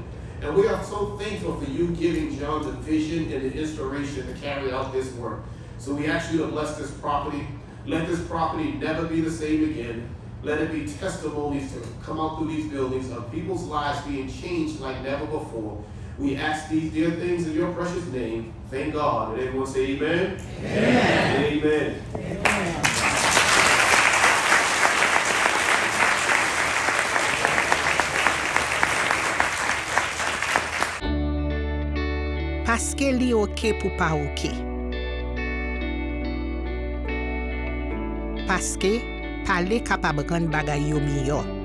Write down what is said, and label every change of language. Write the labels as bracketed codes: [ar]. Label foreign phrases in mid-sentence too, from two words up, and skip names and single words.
[en] And we are so thankful for you giving John the vision and the inspiration to carry out this work. So we ask you to bless this property. Let this property never be the same again. Let it be testimonies to come out through these buildings of people's lives being changed like never before. We ask these dear things in your precious name. Thank God. And everyone say amen? Amen. Amen. Amen. [ht] Paske li ok pou pa ok. Paske pale kapab ran bagay yo miyo.